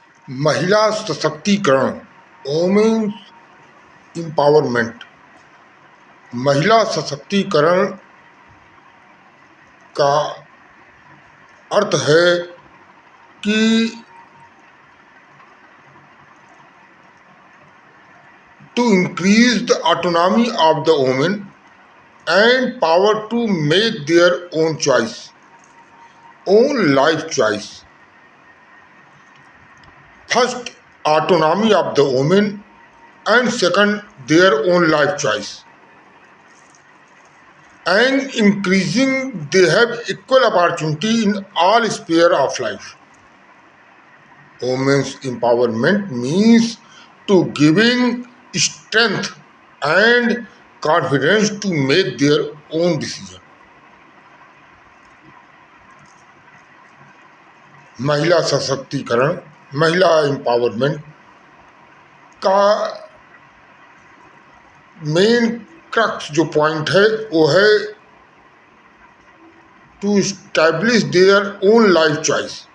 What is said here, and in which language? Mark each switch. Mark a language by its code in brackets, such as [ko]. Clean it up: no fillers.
[hi] महिला सशक्तिकरण, [en] Women's empowerment. [hi] महिला सशक्तिकरण का अर्थ है कि [en] to increase the autonomy of the women and power to make their own choice, own life choice. First, autonomy of the women, and second, their own life choice. And increasing, they have equal opportunity in all sphere of life. Women's empowerment means to giving strength and confidence to make their own decision. [hi] महिला सशक्तिकरण, महिला empowerment का main crux जो point है वो है [en] To establish their own life choice.